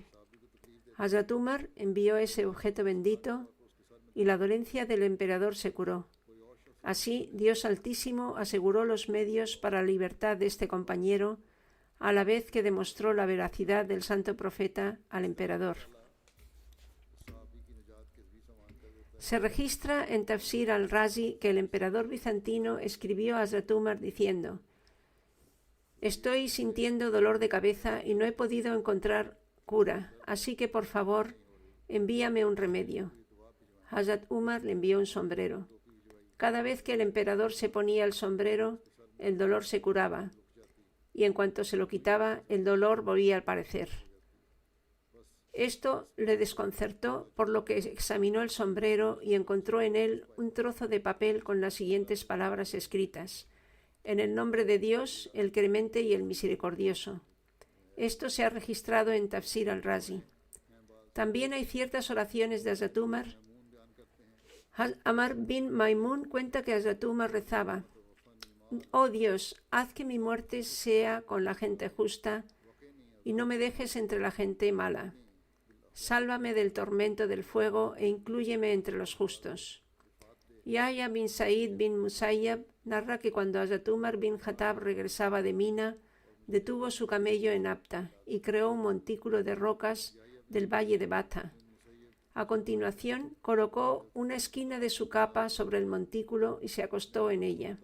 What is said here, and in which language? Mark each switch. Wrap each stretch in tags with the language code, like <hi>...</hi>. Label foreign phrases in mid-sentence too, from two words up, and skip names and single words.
<es>Hazrat Umar envió ese objeto bendito y la dolencia del emperador se curó. Así, Dios Altísimo aseguró los medios para la libertad de este compañero, a la vez que demostró la veracidad del santo profeta al emperador. Se registra en Tafsir al-Razi que el emperador bizantino escribió a Hazrat Umar diciendo: «Estoy sintiendo dolor de cabeza y no he podido encontrar cura, así que por favor envíame un remedio». Hazrat Umar le envió un sombrero. Cada vez que el emperador se ponía el sombrero, el dolor se curaba, y en cuanto se lo quitaba, el dolor volvía a aparecer. Esto le desconcertó, por lo que examinó el sombrero y encontró en él un trozo de papel con las siguientes palabras escritas: «En el nombre de Dios, el Clemente y el Misericordioso». Esto se ha registrado en Tafsir al-Razi. También hay ciertas oraciones de Hazrat Umar. Amar bin Maimun cuenta que Hazrat Umar rezaba: «Oh Dios, haz que mi muerte sea con la gente justa y no me dejes entre la gente mala. Sálvame del tormento del fuego e inclúyeme entre los justos». Yahya bin Said bin Musayyab narra que cuando Hazrat Umar bin Khattab regresaba de Mina, detuvo su camello en Apta y creó un montículo de rocas del valle de Bata. A continuación, colocó una esquina de su capa sobre el montículo y se acostó en ella.</es>